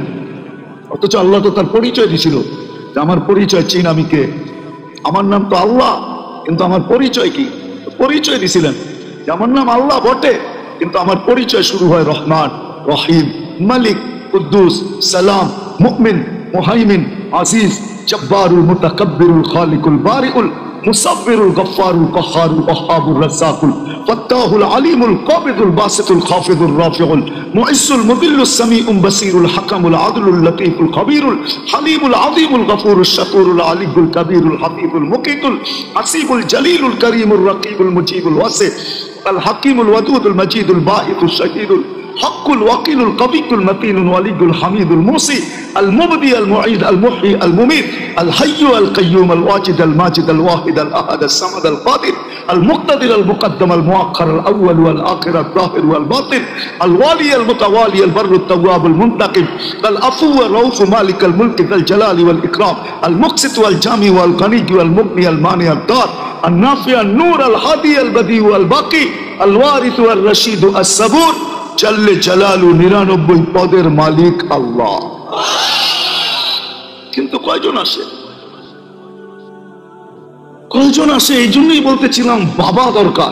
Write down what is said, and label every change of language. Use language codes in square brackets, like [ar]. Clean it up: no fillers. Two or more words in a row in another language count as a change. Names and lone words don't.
[bn] অথচ আল্লাহ তো তার পরিচয় দিছিল যে আমার পরিচয় চিন, আমি কে। আমার নাম তো আল্লাহ, কিন্তু আমার পরিচয় কি? পরিচয় দিছিলেন যে আমার নাম আল্লাহ বটে, কিন্তু আমার পরিচয় শুরু হয় রহমান, রহিম, মালিক, কুদ্দুস, সালাম, মুমিন, মুহাইমিন, আজিজ, জব্বারুল, মুতাকাব্বিরুল, খালিকুল, বারিউল, মুসাব্বিরুল, গফফারুল, কহ্হারুল, ওয়াহ্হাবুর, রাজ্জাকুল, ফাত্তাহুল, আলিমুল, কাবিদুল, বাসিতুল, খাফিদুর, রাফিউল, মুইসুল, মুদিল্লুস, সামিউল, বাসিরুল, হাকামুল, আদলুল, লতীফুল, খবীরুল, হালিমুল, আযীমুল, গফুরুল, শাকুরুল, আলিকুল, কবীরুল, হাফিজুল, মুকিতুল, হাসিবুল, জলিলুল, করিমুল, রকিবুল, মুজিবুল, ওয়াসি, আল হাকিমুল, ওয়াদুদুল, মজিদুল, বাঈতুল, শাহীদুল, হকুল, ওয়াকিলুল, কবিকুল, মতিনুল, ওয়ালিদুল, হামিদুল, মুসি, আল মুবদি, আল মুঈদ, আল মুহয়ি, আল মুমীত, আল হাইয়্যু, আল কাইয়্যুম, আল ওয়াজিদ, আল মাজিদ, আল ওয়াহিদ, আল আহাদ, আল সামাদ, আল কাদির, আল মুক্তাদির, আল মুকদ্দম, আল মুআক্খার, আল আউয়াল ওয়াল আখির, আল যাহির ওয়াল বাতিন, আল ওয়ালি, আল মুতাওয়ালি, আল বাররুত তাওয়াব, আল মুনতাকিম, আল আফু ওয়াল রাউফ, মালিক আল মুলক যাল জালালি ওয়াল ইকরাম, আল মুকসিত ওয়াল জামি ওয়াল গনি ওয়াল মুগনি, আল মানি, আল দার, আল নাফি, আল নূর, আল হাদি, আল বদি ওয়াল বাকি, আল ওয়ারিস ওয়াল রশিদ, আস সাবুর, জাল্লে জালালু, 99 পদের মালিক আল্লাহ। কিন্তু কয়জন আসে? কয়জন আসে? এই জন্যই বলতেছিলাম বাবা দরকার।